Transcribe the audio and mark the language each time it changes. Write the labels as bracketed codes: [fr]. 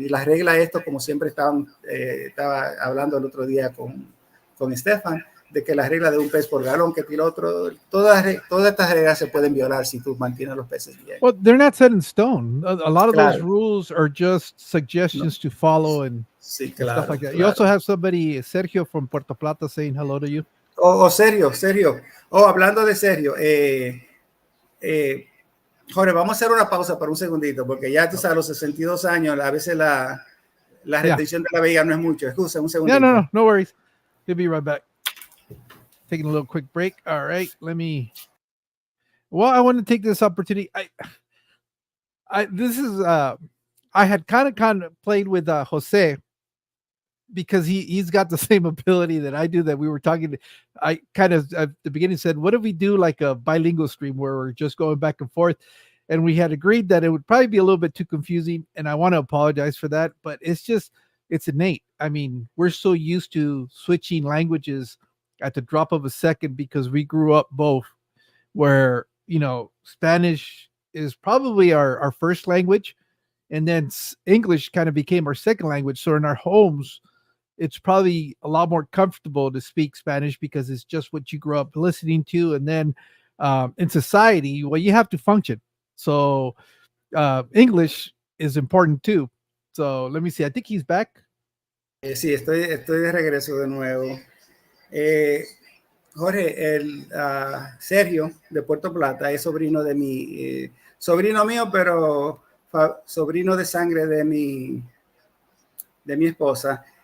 [es] Y las reglas, esto como siempre estaba hablando el otro día con Stefan, de que la regla de un pez por galón, que el otro, todas estas reglas se pueden violar si tú mantienes los peces bien. [en] Well, they're not set in stone. A lot of those [es] Claro. [en] rules are just suggestions to follow and [es] Sí, [en] and stuff like that. [es] claro. [en] You also have somebody, Sergio from Puerto Plata, saying hello to you. [es] Sergio. Hablando de Sergio, Jorge, vamos a hacer una pausa por un segundito, porque ya tú sabes, a los 62 años, a veces la retención de la vejiga no es mucho. Excusa, un segundito. [en] Yeah, no worries. He'll be right back. Taking a little quick break. All right, I want to take this opportunity. I had kind of played with Jose because he's got the same ability that I do. That we were talking. I kind of at the beginning said, "What if we do like a bilingual stream where we're just going back and forth?" And we had agreed that it would probably be a little bit too confusing, and I want to apologize for that. But it's innate. I mean, we're so used to switching languages at the drop of a second because we grew up both where Spanish is probably our first language, and then English kind of became our second language. So in our homes, it's probably a lot more comfortable to speak Spanish because it's just what you grew up listening to. And then in society, well, you have to function. So English is important too. So let me see. I think he's back. [es] Sí, estoy de regreso de nuevo. Jorge, Sergio de Puerto Plata es sobrino de sobrino mío, pero sobrino de sangre de mi esposa.